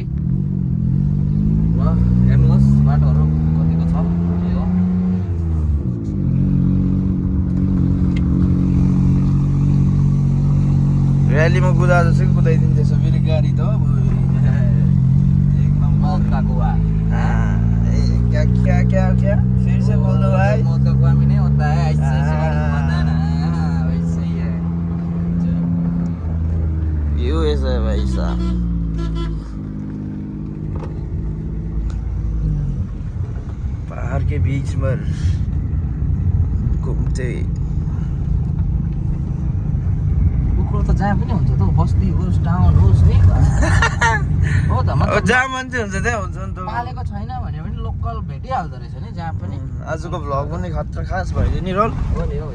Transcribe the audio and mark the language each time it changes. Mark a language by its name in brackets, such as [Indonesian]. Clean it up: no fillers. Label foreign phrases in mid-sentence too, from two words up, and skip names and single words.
[Nepali] ल हेर्नुहोस् बाटोहरू कतिको छ, के हो। र्यालीमा कुदा जस्तो कुदाइदिँदैछ फेरि गाडी त [Hindi] एकदम मौत का कुआ। क्या क्या क्या क्या फिर से बोल दो भाई। मौत का कुआ में नहीं होता है, ऐसे ऐसे गाड़ी घुमाता है ना, वैसे ही है। व्यू ऐसा है भाई साहब। पहाड़ के बीच में घूमते [Nepali] कुकुर त जहाँ पनि हुन्छ त, बस्ती होस् टाउन होस् है। हो त मतलब जहाँ मान्छे हुन्छ त्यहाँ हुन्छ नि त। पालेको छैन भने पनि लोकल भेटिहाल्दो रहेछ नि जहाँ पनि। आजको भ्लग पनि खतरा खास भयो नि रोल हो नि, हो